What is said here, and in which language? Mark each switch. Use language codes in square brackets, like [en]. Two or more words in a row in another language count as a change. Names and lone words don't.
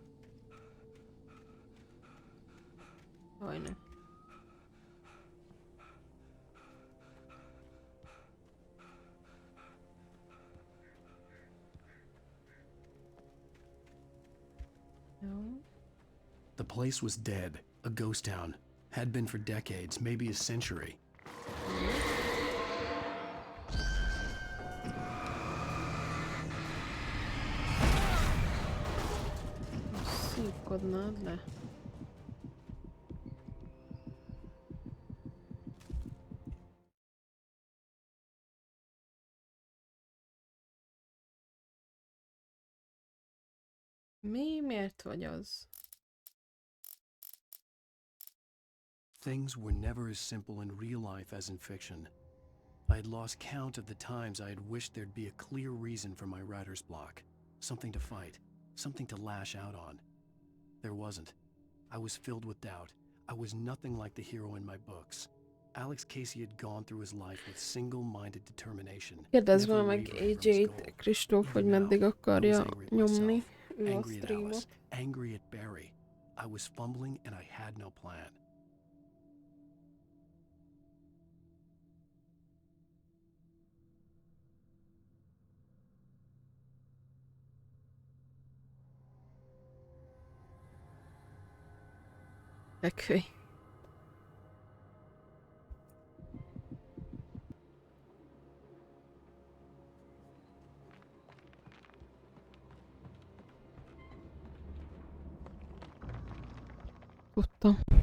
[hu] Jaj, ne. Jó. [en] The place was dead, a ghost town. Had been for decades, maybe a century. [hu] Szívkodnád le. Miért vagy az? [en] Things were never as simple in real life as in fiction. I had lost count of the times I had wished there'd be a clear reason for my writer's block. Something to fight, something to lash out on. There wasn't. I was filled with doubt. I was nothing like the hero in my books. Alex Casey had gone through his life with single-minded determination. [hu] Kérdezd már meg AJ-t, Kristóf, hogy meddig akarja nyomni ő a streamot. [en] Angry at Barry. I was fumbling and I had no plan. [hu] Fekvőj. Tudtam.